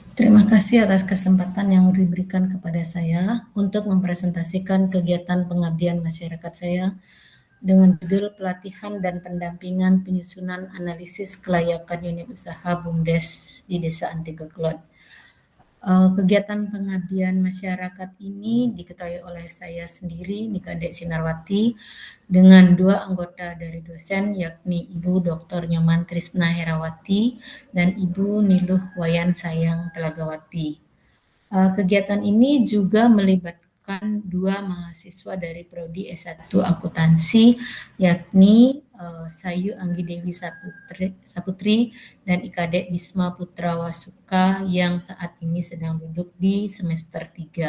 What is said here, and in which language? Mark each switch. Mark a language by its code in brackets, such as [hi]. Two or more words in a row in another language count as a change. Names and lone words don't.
[id] Terima kasih atas kesempatan yang diberikan kepada saya untuk mempresentasikan kegiatan pengabdian masyarakat saya dengan judul pelatihan dan pendampingan penyusunan analisis kelayakan unit usaha BUMDes di Desa Antigeklot. Kegiatan pengabdian masyarakat ini diketahui oleh saya sendiri, Nikadek Sinarwati, dengan 2 anggota dari dosen, yakni Ibu Dr. Nyoman Trisna Herawati dan Ibu Niluh Wayan Sayang Telagawati. Kegiatan ini juga melibatkan 2 mahasiswa dari Prodi S1 Akuntansi, yakni Sayu Anggi Dewi Saputri dan Ikadek Bisma Putra Wasuka yang saat ini sedang duduk di semester 3.